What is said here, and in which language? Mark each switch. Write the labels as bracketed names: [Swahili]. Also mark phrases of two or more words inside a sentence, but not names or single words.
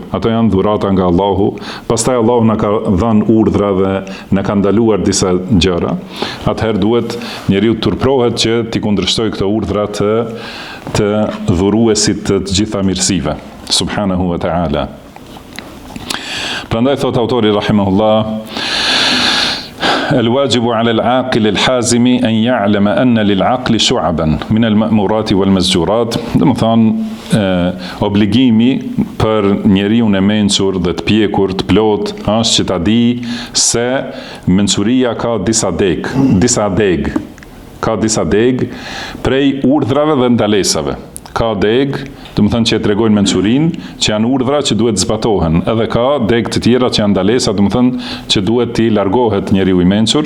[Albanian] Ato janë dhurata nga Allahu. Pastaj Allahu na ka dhënë urdhra dhe na ka ndaluar disa gjëra. Atëherë duhet njeriu të turprohet që ti kundërshtojë këto urdhra të dhuruesit të gjitha mirësive, [Arabic] سبحانه وتعالى. [Albanian] Prandaj thot autori [Arabic] rahimahullah, الواجب على العاقل الحازم أن يعلم أن للعقل شعبا من المأمورات والمزجورات. [Albanian] Do të thonë obligimi për njeriu e mençur dhe të pjekur, të plot, është që ta di se mençuria ka disa deg prej urdhrave dhe ndalesave. Ka deg, do të thënë që e tregojnë mençurinë, që janë urdhra që duhet zbatohen, edhe ka deg të tjera që janë ndalesa, do të thënë që duhet t'i largohet njeriu i mençur.